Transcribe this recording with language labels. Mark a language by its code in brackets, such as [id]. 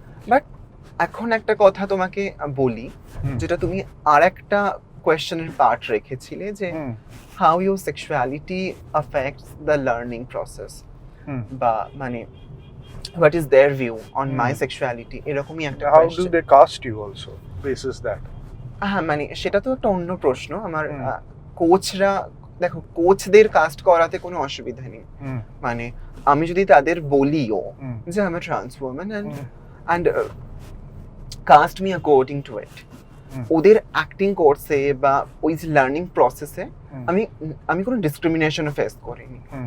[bn] But এখন একটা কথা তোমাকে বলি, যেটা তুমি আর একটা কোয়েশ্চেনের পার্ট রেখেছিলে, যে [en] how your sexuality affects the learning process, [bn] বা মানে [en] what is their view on my sexuality, [bn] এরকমই একটা [en] how do they cast you also basis that? [bn] মানে সেটা তো একটা অন্য প্রশ্ন। আমার কোচরা, দেখো কোচদের কাস্ট করাতে কোনো অসুবিধা নেই, মানে আমি যদি তাদের বলিও যে আমি trans woman [en] and cast me according to it, [bn] ওদের অ্যাক্টিং কোর্সে বা ওই যে লার্নিং প্রসেসে আমি কোনো ডিসক্রিমিনেশন ফেস করিনি।